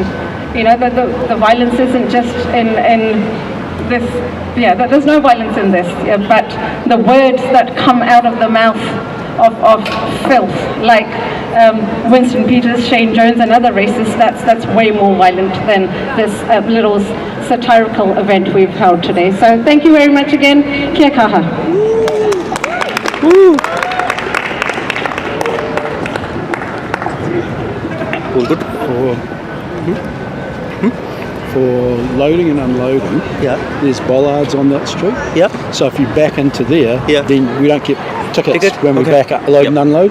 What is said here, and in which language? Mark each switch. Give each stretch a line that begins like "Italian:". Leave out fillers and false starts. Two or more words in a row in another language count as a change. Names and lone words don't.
English: You know, the violence isn't just in this, there's no violence in this, but the words that come out of the mouth of filth, like Winston Peters, Shane Jones and other racists, that's way more violent than this little satirical event we've held today. So thank you very much again.
Māori: Kia kaha.
English: All good. For loading and unloading, there's bollards on that street. So if you back into there, then we don't get tickets when we back up, load and unload.